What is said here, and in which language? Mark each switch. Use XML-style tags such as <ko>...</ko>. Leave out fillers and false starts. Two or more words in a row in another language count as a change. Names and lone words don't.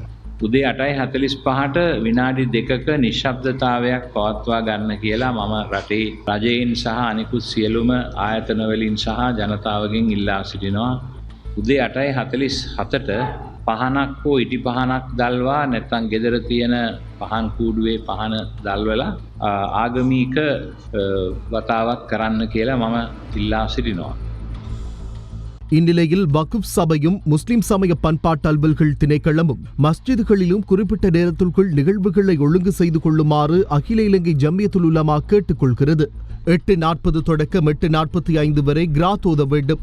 <si>උදේ 8:45ට විනාඩි 2ක නිශ්ශබ්දතාවයක් පවත්වා ගන්න කියලා මම රටේ රජයෙන් සහ අනිකුත් සියලුම ආයතනවලින් සහ ජනතාවගෙන් ඉල්ලා සිටිනවා. උදේ 8:47ට පහනක් හෝ ඉටි පහනක් දල්වා නැත්නම් ගෙදර තියෙන පහන් කූඩුවේ පහන දල්වලා ආගමික වතාවක් කරන්න කියලා මම ඉල්ලා සිටිනවා.</si> <ta>இந்நிலையில் வக்ஃப் சபையும் முஸ்லிம் சமய பண்பாட்டு அலுவல்கள் திணைக்களமும் மஸ்ஜிதுகளிலும் குறிப்பிட்ட நேரத்திற்குள் நிகழ்வுகளை ஒழுங்கு செய்து கொள்ளுமாறு அகில இலங்கை ஜம்மியத்துல் உலமா கேட்டுக் கொள்கிறது. 8:40 தொடக்கம் 8:45 வரை கிராத் ஓத வேண்டும்.</ta>